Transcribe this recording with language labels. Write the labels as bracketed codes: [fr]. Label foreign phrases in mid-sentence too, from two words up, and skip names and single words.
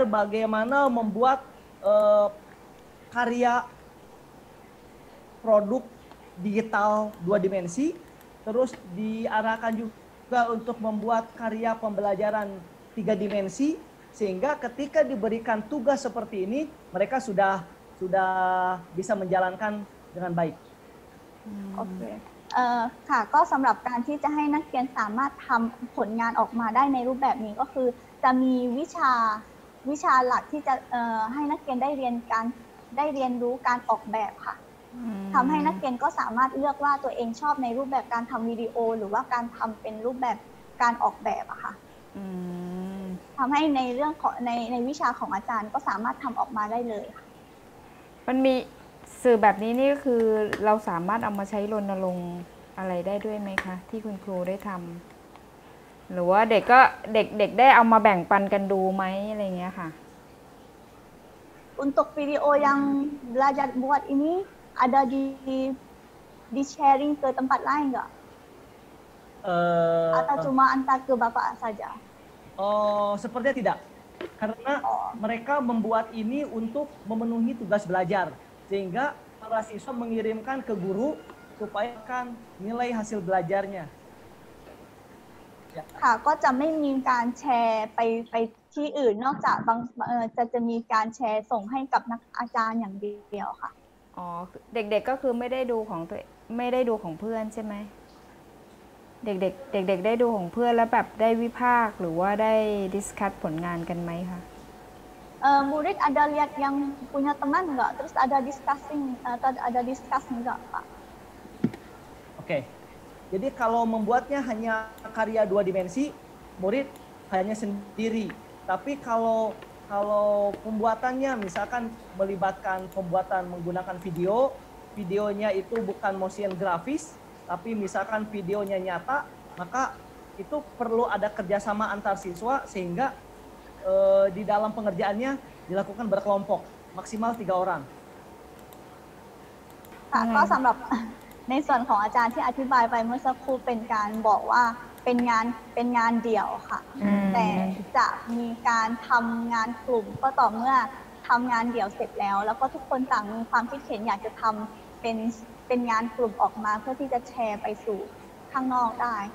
[id] bagaimana membuat karya produk digital 2 dimensi, terus diarahkan juga untuk membuat karya pembelajaran 3 dimensi, sehingga ketika diberikan tugas seperti ini, mereka sudah bisa menjalankan dengan baik. [th] โอเคค่ะก็สำหรับการที่จะให้นักเรียนสามารถทำผลงานออกมาได้ในรูปแบบนี้ก็คือจะมีวิชาหลักที่จะให้นักเรียนได้เรียนรู้การออกแบบค่ะทำให้นักเรียนก็สามารถเลือกว่าตัวเองชอบในรูปแบบการทำวิดีโอหรือว่าการทำเป็นรูปแบบการออกแบบอะค่ะทำให้ในเรื่องของในวิชาของอาจารย์ก็สามารถทำออกมาได้เลยค่ะ มันมีสื่อแบบนี้นี่ก็คือเราสามารถเอามาใช้รณรงค์อะไรได้ด้วยไหมคะที่คุณครูได้ทำหรือว่าเด็กได้เอามาแบ่งปันกันดูไหมอะไรเงี้ยค่ะ [id] Untuk video yang belajar buat ini ada di sharing ke tempat lain nggak? Atau cuma antar ke Bapak saja? Oh, sepertinya tidak. Karena mereka membuat ini untuk memenuhi tugas belajar. Sehingga para siswa mengirimkan ke guru supaya kan nilai hasil belajarnya. [th] ค่ะก็จะไม่มีการแชร์ไปที่อื่นนอกจากจะมีการแชร์ส่งให้กับนักอาจารย์อย่างเดียวค่ะ อ๋อเด็กๆก็คือไม่ได้ดูของเพื่อนใช่ไหมเด็กได้ดูของเพื่อนแล้วแบบได้วิพากษ์หรือว่าได้ดิสคัสผลงานกันไหมคะ [id] murid ada lihat yang punya teman nggak terus ada discussing atau ada discuss nggak Pak? Oke. Jadi kalau membuatnya hanya karya 2 dimensi, murid hanya sendiri. Tapi kalau pembuatannya misalkan melibatkan pembuatan menggunakan videonya itu bukan motion grafis, tapi misalkan videonya nyata, maka itu perlu ada kerjasama antar siswa sehingga di dalam pengerjaannya dilakukan berkelompok, maksimal 3 orang. [th] ค่ะก็สำหรับในส่วนของอาจารย์ที่อธิบายไปเมื่อสักครู่เป็นการบอกว่าเป็นงานเดี่ยวค่ะแต่จะมีการทำงานกลุ่มก็ต่อเมื่อทำงานเดี่ยวเสร็จแล้วก็ทุกคนต่างมีความคิดเห็นอยากจะทำเป็นงานกลุ่มออกมาเพื่อที่จะแชร์ไปสู่ข้างนอกได้ค่ะ